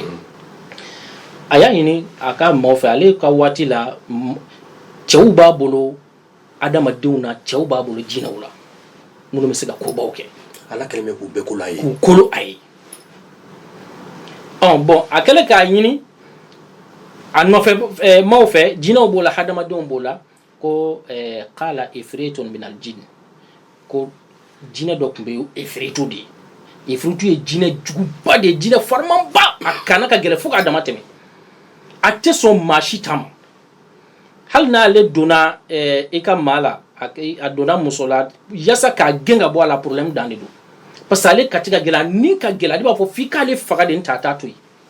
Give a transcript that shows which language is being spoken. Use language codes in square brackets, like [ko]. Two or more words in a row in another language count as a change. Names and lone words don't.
[bm] A y'a ɲini a ka maaw fɛ ale ka waati la cɛw b'a bolo adamadenw na cɛw b'a bolo jinɛw la minnu bɛ se ka kobaw kɛ. Ala kɛlen bɛ k'u bɛɛ kolo a ye. K'u kolo a ye. Bon a kɛlen k'a ɲini a nɔfɛ maaw fɛ jinɛw b'o la hadamadenw b'o la ko [ar] قال عفريت من الجن [bm] ko jinɛ dɔ tun bɛ ifritu de ye. Ifritu ye jinɛ juguba de ye jinɛ farimanba a kana ka gɛlɛn fo k'a dama tɛmɛ a tɛ sɔn maa si ta ma hali n'ale donna i ka maa la a donna muso la yasa k'a gɛn ka bɔ a la problème dan de don [fr] parce que [bm] ale kati ka gɛlɛn ni ka gɛlɛn ale b'a fɔ f'i k'ale faga de n ta to yen